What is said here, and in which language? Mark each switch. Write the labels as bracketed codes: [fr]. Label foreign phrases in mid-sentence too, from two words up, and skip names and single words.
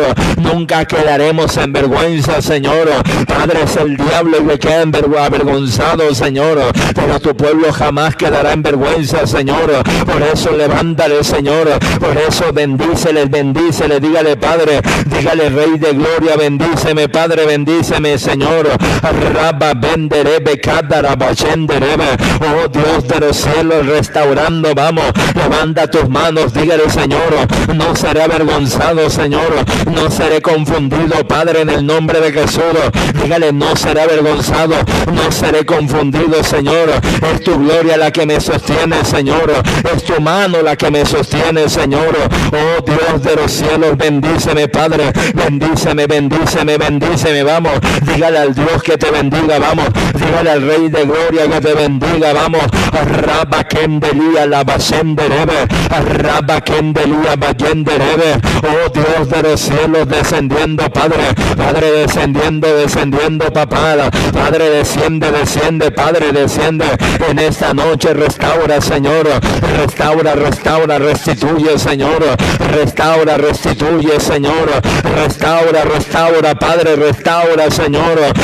[es] Nunca quedaremos en vergüenza, Señor. Padre, es el diablo el que queda avergonzado, Señor, pero tu pueblo jamás quedará en vergüenza, Señor. Por eso levántale, Señor. Por eso bendícele, dígale, Padre, dígale, Rey de Gloria, bendíceme, Padre, bendíceme, Señor. Rabba benderebe, kadaraba shenderebe. Oh Dios de los cielos, restaurando, vamos, levanta tus manos, dígale, Señor, no seré avergonzado, Señor, no seré confundido, Padre, en el nombre de Jesús. Dígale, no seré avergonzado, no seré confundido, Señor. Es tu gloria la que me sostiene, Señor. Es tu mano la que me sostiene, Señor. Oh Dios de los cielos, bendíceme, Padre, bendíceme, vamos. Dígale al Dios que te bendiga, vamos. Dígale al Rey de Gloria que te bendiga, vamos. Rabba kendelia la basenderebe, rabba kendelia bayenderebe. Oh Dios de los cielos, descendiendo, Padre, Padre, descendiendo, papá, Padre, desciende, Padre, desciende en esta noche. Restaura, Señor, restaura, restituye, Señor, restituye, Señor, restaura, Padre, restaura, Señor.